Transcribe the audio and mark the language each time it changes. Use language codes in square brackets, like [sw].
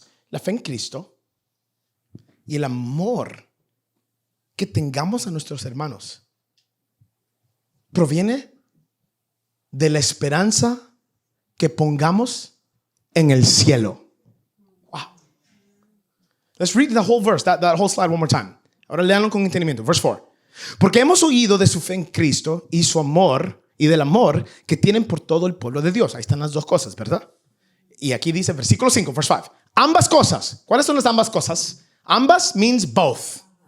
[es] La fe en Cristo y el amor que tengamos a nuestros hermanos proviene de la esperanza que pongamos en el cielo. Wow. [en] Let's read the whole verse, that whole slide one more time. [es] Ahora léanlo con entendimiento. [en] Verse 4. [es] Porque hemos oído de su fe en Cristo y su amor y del amor que tienen por todo el pueblo de Dios. Ahí están las dos cosas, ¿verdad? Y aquí dice versículo 5, [en] verse 5. [es] Ambas cosas. ¿Cuáles son las ambas cosas? [en] Ambas means both.